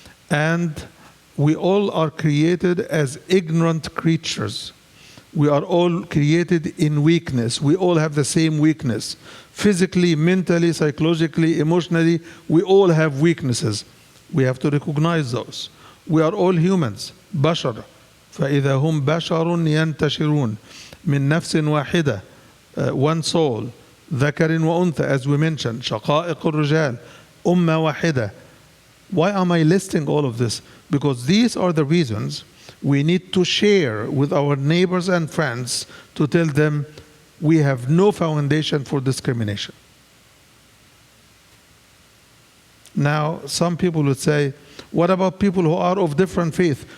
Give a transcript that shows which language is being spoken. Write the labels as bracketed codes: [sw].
[en] And we all are created as ignorant creatures. We are all created in weakness. We all have the same weakness. Physically, mentally, psychologically, emotionally, we all have weaknesses. We have to recognize those. We are all humans, بشر. [ar] فإذا هم بشر ينتشرون من نفس واحدة, [en] one soul, [ar] ذكر وأنثى, [en] as we mentioned, [ar] شقائق الرجال, أمة واحدة. [en] Why am I listing all of this? Because these are the reasons we need to share with our neighbors and friends to tell them we have no foundation for discrimination. Now, some people would say, what about people who are of different faith?